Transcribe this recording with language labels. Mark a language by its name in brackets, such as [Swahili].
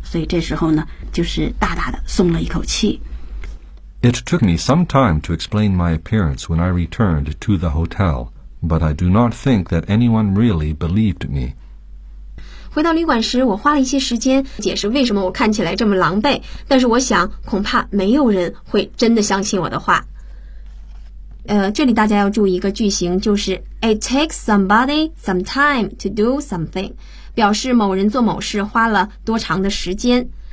[Chinese] 所以这时候呢，就是大大的松了一口气。 [English] It took me some time to explain my appearance when I returned to the hotel. But I do not think that anyone really believed me. [Chinese] 回到旅馆时，我花了一些时间解释为什么我看起来这么狼狈，但是我想恐怕没有人会真的相信我的话。这里大家要注意一个句型，就是 [English] It takes somebody some time to do something， [Chinese] 表示某人做某事花了多长的时间。